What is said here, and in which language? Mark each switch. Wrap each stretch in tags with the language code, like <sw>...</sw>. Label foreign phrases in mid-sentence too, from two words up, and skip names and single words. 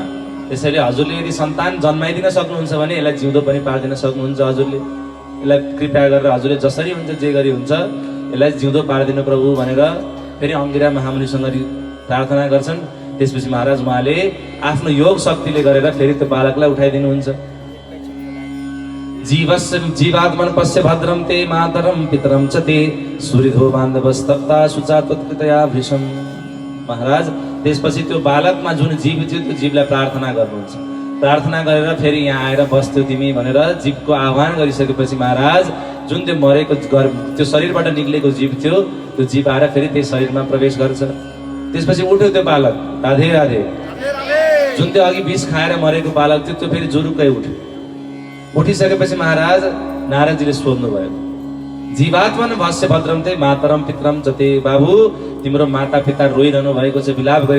<ne>त्यसैले हजुरले यदि सन्तान जन्माइदिन सक्नुहुन्छ भने यसलाई जिउँदो पनि पारिदिन सक्नुहुन्छ। हजुरले यसलाई कृपया गरेर हजुरले जसरी हुन्छ जे गरी हुन्छ यसलाई जिउँदो पारिदिनु प्रभु भनेर फेरि अंगिरा महामुनिसँग प्रार्थना गर्छन्। त्यसपछि महाराज उहाँले आफ्नो योग शक्तिले गरेर फेरि त्यो बालकलाई उठाइदिनुहुन्छ।</ne> <sa>जीवात्मन पश्य भद्रम ते मातरम पितरम च ते सूर्यधो बान्धवस्तप्ता सुचातोत्कृतया भृशम।</sa> <ne>महाराज त्यसपछि त्यो बालकमा जुन जीव थियो त्यो जीवलाई प्रार्थना गर्नुहुन्छ। प्रार्थना गरेर फेरि यहाँ आएर बस्थ्यौ तिमी भनेर जीवको आह्वान गरिसकेपछि महाराज जुन त्यो मरेको त्यो शरीरबाट निक्लेको जीव थियो त्यो जीव आएर फेरि त्यही शरीरमा प्रवेश गर्छ। त्यसपछि उठ्यो त्यो बालक। राधे राधे। जुन त्यो अघि विष खाएर मरेको बालक थियो त्यो फेरि जुरुक्कै उठ्यो। उठिसकेपछि महाराज नारदजीले सोध्नुभयो,</ne> <sa>जीवात्मन भस्य भद्रम ते मातरम पितरम जते।</sa> <ne>बाबु तिम्रो माता पिता रोइरहनु भएको छ, विलाप गरि</ne>